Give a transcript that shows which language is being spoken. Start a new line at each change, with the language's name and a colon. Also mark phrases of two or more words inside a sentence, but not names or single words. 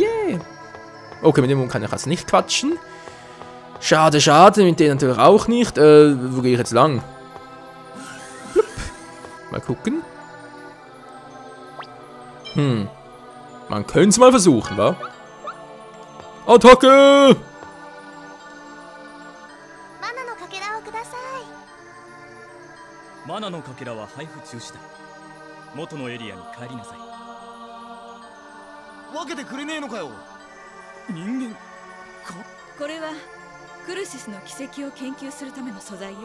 German: Okay, mit dem kann ich also nicht quatschen. Schade, schade, mit denen natürlich auch nicht. Wo gehe ich jetzt lang? Blub. Mal gucken. Man könnte es mal versuchen, wa? Attacke!
Japanese: マナのかけらをください。マナのかけらは配布中止だ。元のエリアに帰りなさい。分けてくれねえのかよ。人間か。これはクルシスの奇跡を研究するための素材よ。